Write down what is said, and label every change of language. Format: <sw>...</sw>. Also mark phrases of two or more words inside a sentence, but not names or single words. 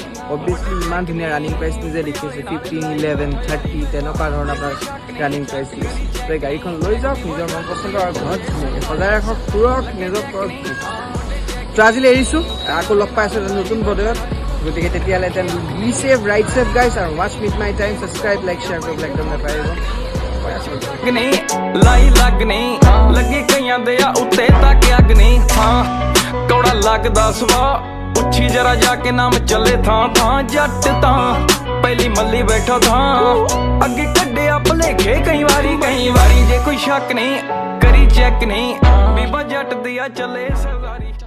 <as>অবভিয়াছলি ইমান ধুনীয়া</as> <en>running price</en> <as>নিজে দেখিছে, 15, 11, 30 তেনেকুৱা ধৰণৰ আপোনাৰ</as> <en>running price</en> <as>দিছে। ত' এই গাড়ীখন লৈ যাওক, নিজৰ মন পচন্দৰ আৰু ঘৰত ধুনীয়াকৈ সজাই ৰাখক, ফুৰক, নিজৰ কৰক। ত' আজিলৈ এৰিছোঁ, আকৌ লগ পাই আছোঁ নতুন ভিডিঅ'ত। গতিকে তেতিয়াহ'লে</as> <en>be safe, ride safe guys,</en> <as>আৰু</as> <en>watch meet my time, subscribe, like, share</en> <as>কৰিবলৈ একদম নাপাহৰিব।</as> <pa>ਨਹੀਂ ਲਾਈ ਲੱਗਣੀ ਲੱਗੀ ਕਈਆਂ ਦੇ ਆ ਉੱਤੇ ਤੱਕ ਅੱਗ ਨਹੀਂ ਹਾਂ ਕੌੜਾ ਲੱਗਦਾ ਸਵਾ ਪੁੱਛੀ ਜਰਾ ਜਾ ਕੇ ਨਾਮ ਚੱਲੇ ਥਾਂ ਥਾਂ ਜੱਟ ਤਾਂ ਪਹਿਲੀ ਮੱਲੀ ਬੈਠੋ ਥਾਂ ਅੱਗੇ ਕੱਢਿਆ ਭਲੇਖੇ ਕਈ ਵਾਰੀ ਜੇ ਕੋਈ ਸ਼ੱਕ ਨਹੀਂ ਕਰੀ ਚੈੱਕ ਨਹੀਂ ਬੀਬਾ ਜੱਟ ਦੀ ਆ ਚੱਲੇ ਸਰਦਾਰੀ</pa>